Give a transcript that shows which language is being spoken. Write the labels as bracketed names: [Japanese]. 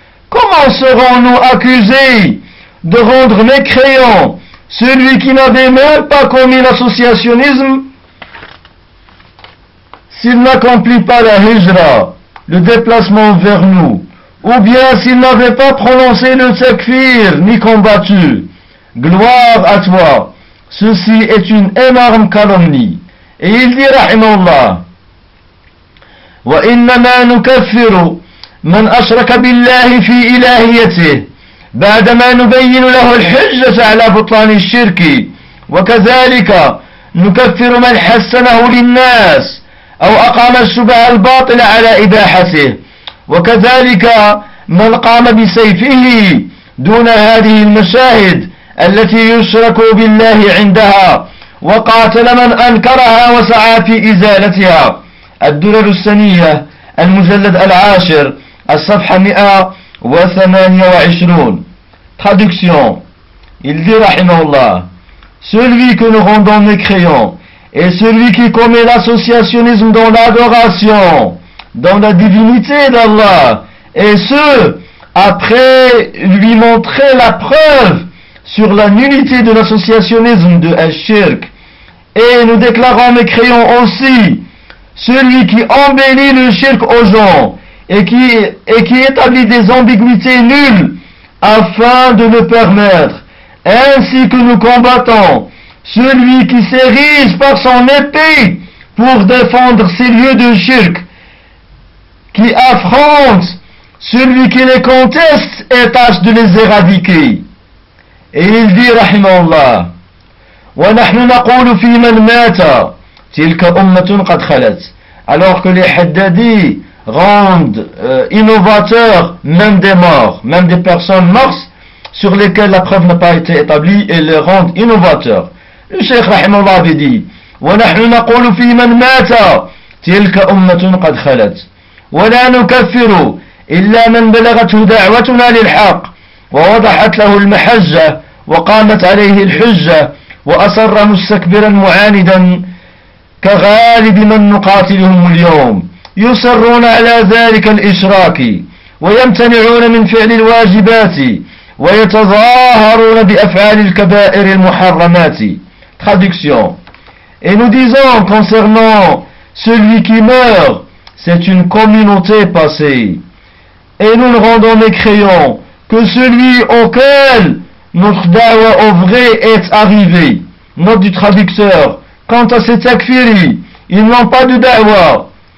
[French] comment serons-nous accusés de rendre mécréant celui qui n'avait même pas commis l'associationnisme, s'il n'accomplit pas la hijra, le déplacement vers nous, ou bien s'il n'avait pas prononcé le takfir, ni combattu? Gloire à toi, ceci est une énorme calomnie. Et il dit, [Arabic] rahimallah, وَإِنَّمَا نُكَفِّرُ مَنْ أَشْرَكَ بِاللَّهِ فِي إِلَهِيَتِهِ بعدما نبين له الحجة على بطلان الشرك، وكذلك نكفر من حسنه للناس أو أقام الشبه الباطل على إباحته، وكذلك من قام بسيفه دون هذه المشاهد التي يشرك بالله عندها، وقاتل من أنكرها وسعى في إزالتها. الدرر السنية، المجلد العاشر، الصفحة 128. [French] Traduction. Il dit, rahimahullah, celui que nous rendons mécréant est celui qui commet l'associationnisme dans l'adoration, dans la divinité d'Allah, et ce, après lui montrer la preuve sur la nullité de l'associationnisme de Al-Shirk. Et nous déclarons et créons aussi celui qui embellit le shirk aux gens et qui établit des ambiguïtés nulles afin de le permettre. Ainsi que nous combattons celui qui s'érise par son épée pour défendre ces lieux de shirk, qui affronte celui qui les conteste et tâche de les éradiquer. Et il dit, [Arabic] rahimallah, ونحن نقول في من مات تلك أمة قد خلت. [French] Alors que les Haddadi rendent innovateurs même des morts, même des personnes mortes sur lesquelles la preuve n'a pas été établie et les rendent innovateurs. Le Cheikh Rahimallah avait dit, [Arabic] ونحن نقول في من مات تلك أمة قد خلت ولا نكفر إلا من بلغته دعوتنا للحق ووضحت له المحجة وقامت عليه الحجة وأصر مستكبرا معاندا كغالب من نقاتلهم اليوم يصرون على ذلك الإشراك ويمتنعون من فعل الواجبات ويتظاهرون بأفعال الكبائر المحرمات. [French] Traduction. Et nous disons concernant celui qui meurt, c'est une communauté passée. Et nous ne rendons mécréant que celui auquel notre da'wa au vrai est arrivée. Note du traducteur, quant à ces takfiris, ils n'ont pas de da'wa.